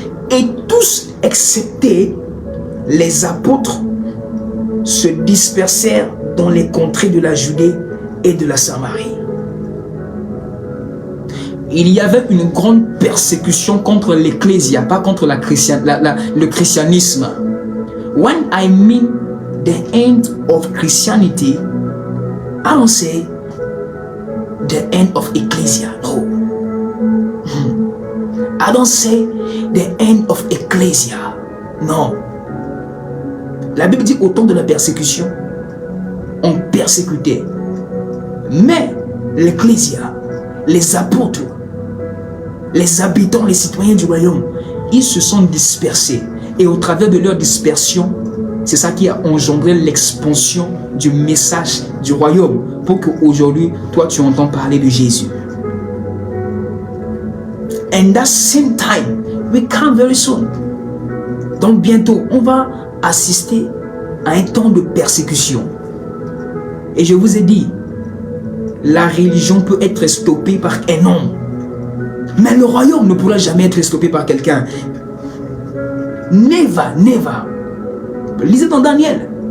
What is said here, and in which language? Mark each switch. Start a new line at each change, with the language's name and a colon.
French: Et tous, excepté les apôtres, se dispersèrent dans les contrées de la Judée et de la Samarie. Il y avait une grande persécution contre l'ecclésia, pas contre le christianisme.
English: When I mean the end of Christianity, I don't say the end of ecclesia. No. I don't say the end of ecclesia.
French: Non. La Bible dit au temps de la persécution, on persécutait. Mais l'ecclésia, les apôtres, les habitants, les citoyens du royaume, ils se sont dispersés. Et au travers de leur dispersion, c'est ça qui a engendré l'expansion du message du royaume pour qu'aujourd'hui, toi, tu entends parler de Jésus.
English: And that same time, we come very soon.
French: Donc bientôt, on va assister à un temps de persécution. Et je vous ai dit, la religion peut être stoppée par un homme. Mais le royaume ne pourra jamais être stoppé par quelqu'un.
English: Never, never.
French: Lisez dans Daniel.